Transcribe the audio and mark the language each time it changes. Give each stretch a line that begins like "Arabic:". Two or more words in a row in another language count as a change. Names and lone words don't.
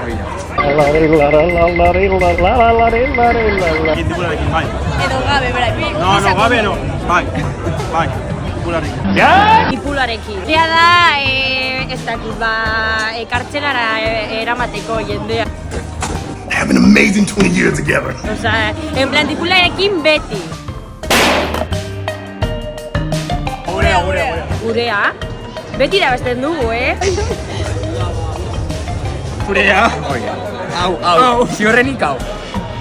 Basque: Gularekin, bai. Edo gabe, bera. No, gabe no. Bai. Gularekin. Ipularekin. Zea da, ez dakit, kartzelara eramateko jendea.
English: Have an amazing 20 years together.
Basque: Osa,
Spanish: en plan,
Basque: tipularekin beti. Gurea. Beti irabazten dugu, Gurea. Hau, ziurrenik hau.